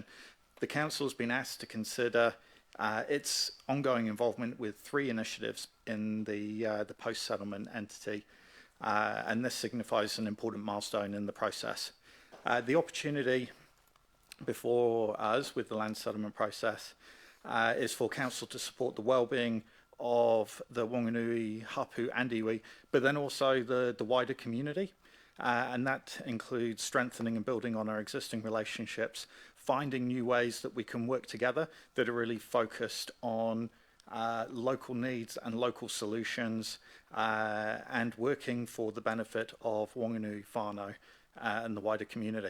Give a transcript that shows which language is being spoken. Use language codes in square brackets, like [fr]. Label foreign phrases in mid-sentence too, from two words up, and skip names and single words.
[en] The Council has been asked to consider its ongoing involvement with 3 initiatives in the post-settlement entity, and this signifies an important milestone in the process. The opportunity before us with the land settlement process is for Council to support the well-being of the Wanganui, hapu and iwi, but then also the wider community, and that includes strengthening and building on our existing relationships, finding new ways that we can work together that are really focused on local needs and local solutions, and working for the benefit of Wanganui whānau and the wider community.